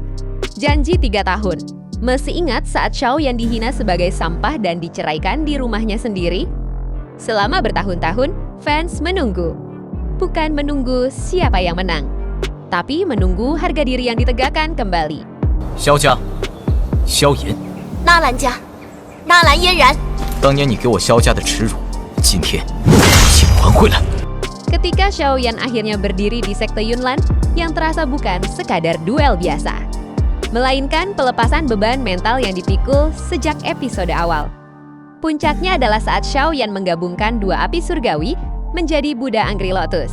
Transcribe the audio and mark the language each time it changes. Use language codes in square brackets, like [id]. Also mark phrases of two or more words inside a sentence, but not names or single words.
[id] Janji 3 tahun. Masih ingat saat Xiaoyan dihina sebagai sampah dan diceraikan di rumahnya sendiri? Selama bertahun-tahun, fans menunggu. Bukan menunggu siapa yang menang, tapi menunggu harga diri yang ditegakkan kembali. [zh] Xiao 家，萧炎，纳兰家，纳兰嫣然。当年你给我萧家的耻辱，今天请还回来。 [id] Ketika Xiaoyan akhirnya berdiri di sekte Yunlan, yang terasa bukan sekadar duel biasa, melainkan pelepasan beban mental yang dipikul sejak episode awal. Puncaknya adalah saat Xiaoyan menggabungkan 2 api surgawi menjadi Buddha Angry Lotus.